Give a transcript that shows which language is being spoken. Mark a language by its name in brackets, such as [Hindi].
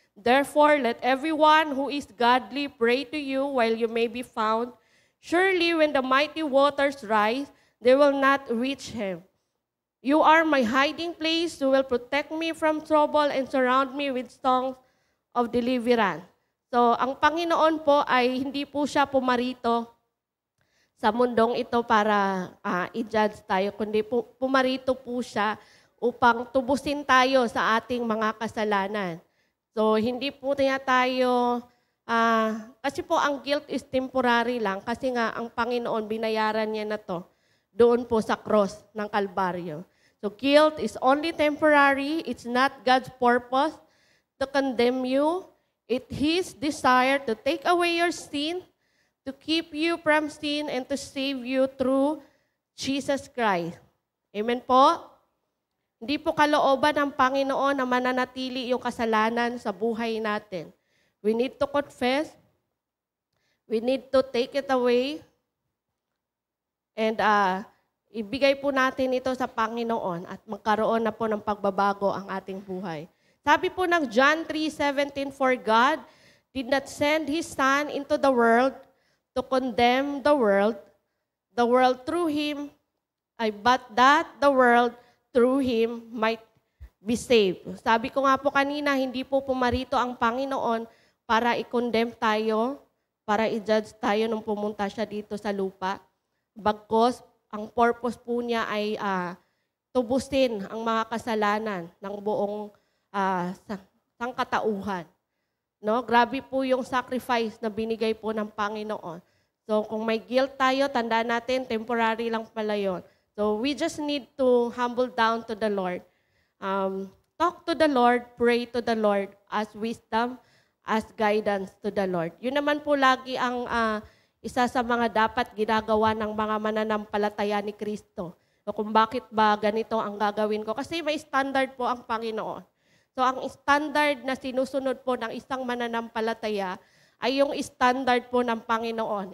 [English] Therefore, let everyone who is godly pray to you while you may be found. Surely when the mighty waters rise, they will not reach him. You are my hiding place. You will protect me from trouble and surround me with songs of deliverance." [Filipino] So, ang Panginoon po ay hindi po siya pumarito sa mundong ito para i-judge tayo, kundi pumarito po siya upang tubusin tayo sa ating mga kasalanan. So, hindi po niya tayo, kasi po ang guilt [English] is temporary [Filipino] lang, kasi nga ang Panginoon, binayaran niya na to doon po sa cross ng Kalbaryo. [English] So, guilt is only temporary. It's not God's purpose to condemn you. It's His desire to take away your sin, to keep you from sin, and to save you through Jesus Christ. [Filipino] Amen po? Hindi po kalooban ng Panginoon na mananatili yung kasalanan sa buhay natin. [English] We need to confess. We need to take it away. [Filipino] And ibigay po natin ito sa Panginoon at magkaroon na po ng pagbabago ang ating buhay. Sabi po ng [English] John 3:17, "For God did not send His Son into the world to condemn the world through Him, but that the world through Him might be saved." [Filipino] Sabi ko nga po kanina, hindi po pumarito ang Panginoon para i-condemn tayo, para i-judge tayo nung pumunta siya dito sa lupa. Bagkus, ang purpose po niya ay tubusin ang mga kasalanan ng buong sangkatauhan. No? Grabe po yung sacrifice na binigay po ng Panginoon. So kung may guilt tayo, tandaan natin, temporary lang pala yun. [English] So we just need to humble down to the Lord. Talk to the Lord, pray to the Lord, ask wisdom, ask guidance to the Lord. [Filipino] Yun naman po lagi ang isa sa mga dapat ginagawa ng mga mananampalataya ni Kristo. So kung bakit ba ganito ang gagawin ko? Kasi may standard po ang Panginoon. So ang standard na sinusunod po ng isang mananampalataya ay yung standard po ng Panginoon.